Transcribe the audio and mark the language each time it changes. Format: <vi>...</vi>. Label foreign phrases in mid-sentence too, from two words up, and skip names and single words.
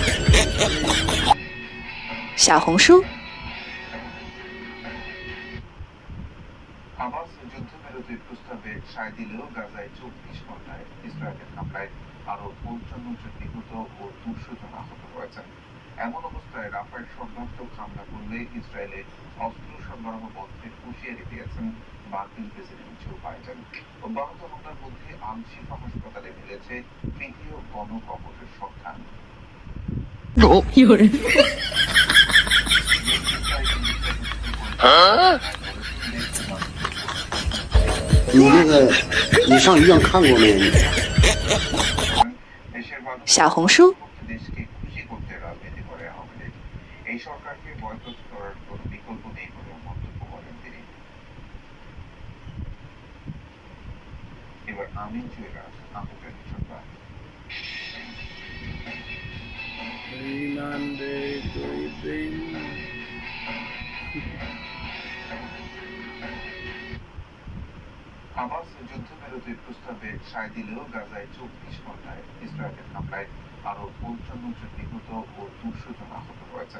<zh>小红书。</zh> <bn>হামাস যুদ্ধবিরতির প্রস্তাবে সায় দিলেও গাজায় 24 ঘন্টায় ইসরায়েলের হামলায় আরো 55 জন নিহত ও 200 জন আহত হয়েছেন। এমন অবস্থায় রাফায় সর্বাত্মক হামলা করলে ইসরায়েলে অস্ত্র সরবরাহ বন্ধের হুঁশিয়ারি দিয়েছেন মার্কিন প্রেসিডেন্ট জো বাইডেন। অব্যাহত হামলার মধ্যে আল শিফা হাসপাতালে মিলেছে তৃতীয় গণকবরের সন্ধান।</bn> <zh>有人。你那个，你上医院看过没？小红书。</zh> <bn>দেশকে খুশি করতে রাজনীতি করে আওয়ামী লীগ। এই সরকারকে বয়কট করার কোনো বিকল্প নেই বলে মন্তব্য করেন তিনি। এবার আমিন জুয়েলার্স আন্তর্জাতিক সংবাদ। হামাস যুদ্ধবিরতির প্রস্তাবে সায় দিলেও গাজায় 24 ঘন্টায় ইসরায়েলের হামলায় আরো 55 জন নিহত ও 200 জন আহত হয়েছেন।</bn>